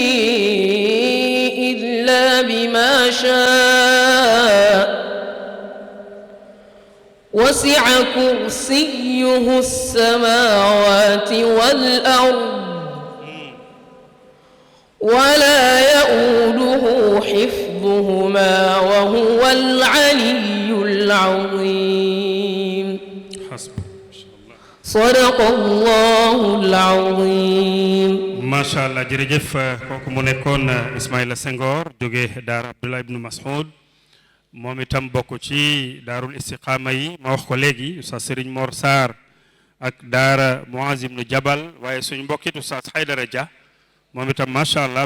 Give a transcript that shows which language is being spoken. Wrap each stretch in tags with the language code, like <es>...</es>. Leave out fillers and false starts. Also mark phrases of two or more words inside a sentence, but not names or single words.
<ar>إلا بما شاء وسع كرسيه السماوات والأرض ولا يؤوده حفظهما وهو العلي العظيم صدق الله العظيم ما شاء الله</ar> <wo>jërëjëf kooku mu nekkoon Ismaïla Senghor jóge daara Abdullah ibn Mas'ud moom itam bokk ci daarul istiqaama yi ma wax ko léegi Oustaz Serigne Mor Sarr ak daara Muaz ibn Jabal waaye suñu mbokkit Oustaz Haydara Dia moom itam</wo> <ar>ما شاء الله</ar>